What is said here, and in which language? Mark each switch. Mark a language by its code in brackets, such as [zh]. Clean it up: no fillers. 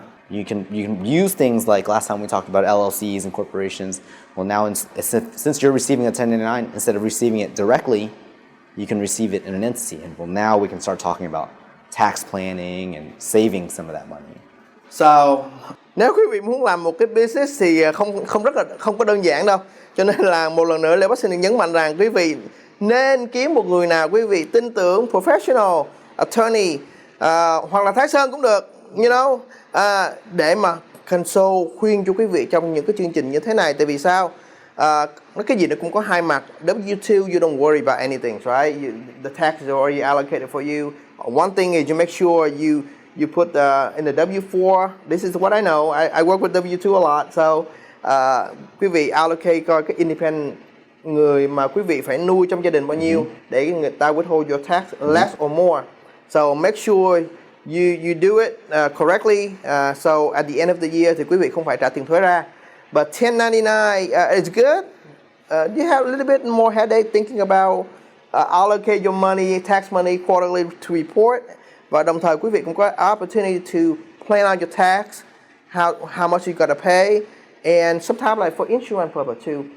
[en] You can use things like last time we talked about LLCs and corporations. Well, now since you're receiving a 1099, instead of receiving it directly, you can receive it in an entity. And well, now we can start talking about tax planning and saving some of that money. [vi] So, nếu quý vị muốn làm một cái business thì không có đơn giản đâu. Cho nên là một lần nữa Lê Bác xin nhấn mạnh rằng quý vị nên kiếm một người nào quý vị tin tưởng, professional, attorney, hoặc là Thái Sơn cũng được, you know, để mà consult khuyên cho quý vị trong những cái chương trình như thế này. Tại vì sao? Cái gì nó cũng có hai mặt. [en] W-2, you don't worry about anything, right? The tax is already allocated for you. One thing is you make sure you put in the W-4. This is what I know. I work with W-2 a lot. [vi] So quý vị allocate coi cái independent người mà quý vị phải nuôi trong gia đình bao nhiêu để người ta [en] withhold your tax less or more. So make sure you do it correctly. So at the end of the year [vi] thì quý vị không phải trả tiền thuế ra. [en] But 1099 is good. You have a little bit more headache thinking about allocate your money, tax money quarterly to report. [vi] Và đồng thời quý vị cũng có [en] opportunity to plan out your tax, how much you gotta pay, and sometimes like for insurance purpose too.